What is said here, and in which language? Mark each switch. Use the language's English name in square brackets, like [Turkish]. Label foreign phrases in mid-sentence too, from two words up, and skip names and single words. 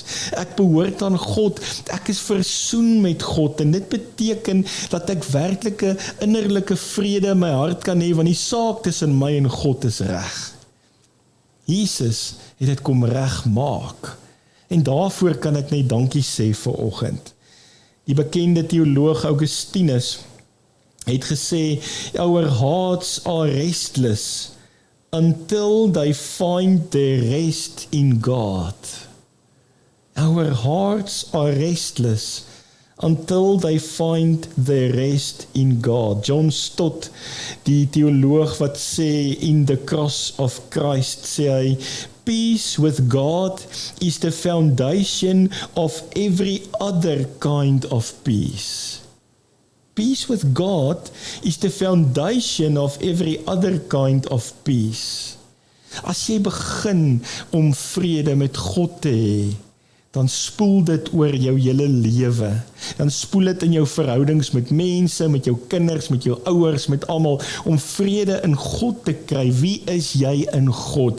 [Afrikaans] Ek behoort aan God, ek is versoen met God, en dit beteken dat ek werklike innerlike vrede in my hart kan hê, want die saak tussen my en God is reg. Jesus het dit kom reg maak, en daarvoor kan ek net dankie sê vanoggend. Die bekende teoloog Augustinus het gesê, [English] our hearts are restless, until they find their rest in God. Our hearts are restless until they find their rest in God. [Afrikaans] John Stott, die teoloog wat sê, [English] in the cross of Christ, [Afrikaans] sê hy, [English] peace with God is the foundation of every other kind of peace. Peace with God is the foundation of every other kind of peace. [Afrikaans] As jy begin om vrede met God te hê, dan spoel dit oor jou hele lewe. Dan spoel dit in jou verhoudings met mense, met jou kinders, met jou ouers, met almal, om vrede in God te kry. Wie is jy in God?